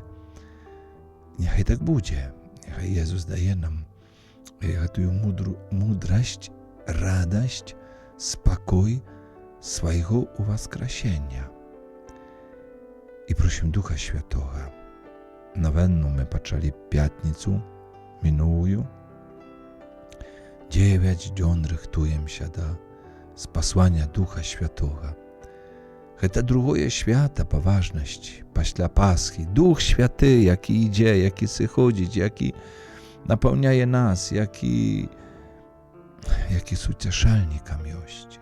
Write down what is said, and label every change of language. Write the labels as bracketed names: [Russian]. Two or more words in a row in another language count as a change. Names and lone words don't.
[Belarusian] Няхай так будзе. Няхай Jezus дае нам гэтую мудрасць, радасць, спакой свайго уваскрасення. І просім Духа Святога. [Ukrainian] Новенну ми почали п'ятницю минулую. [Belarusian] 9 дзён рыхтуемся до спасання Духа Святога. Гэта другое свята па важнасці пасля Пасхі. Дух Святы, які ідзе, які сыходзіць, які напаўняе нас, які суцяшальнікам ёсць.